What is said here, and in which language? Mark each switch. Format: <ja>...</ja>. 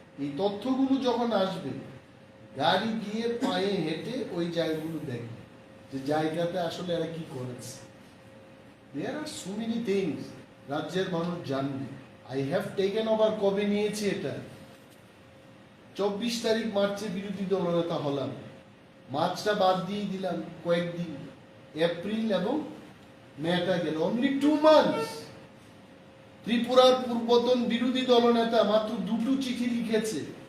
<bn>এই তথ্যগুলো যখন আসবে, গাড়ি গিয়ে পায়ে হেঁটে ওই জায়গাগুলো দেখবে যে জায়গাতে আসলে এরা কি করেছে।</bn> <en>There are so many things</en> <bn>রাজ্যের মানুষ জানবে।</bn> <en>I have taken over.</en> <bn>কবে নিয়েছি এটা? 24 তারিখ মার্চে বিরোধী দলনেতা হলাম, মার্চটা বাদ দিয়ে দিলাম কয়েকদিন, এপ্রিল এবং মেটা গেল, অনলি 2 months। ত্রিপুরার পূর্বতন বিরোধী দলনেতা মাত্র 2টো চিঠি লিখেছে।</bn>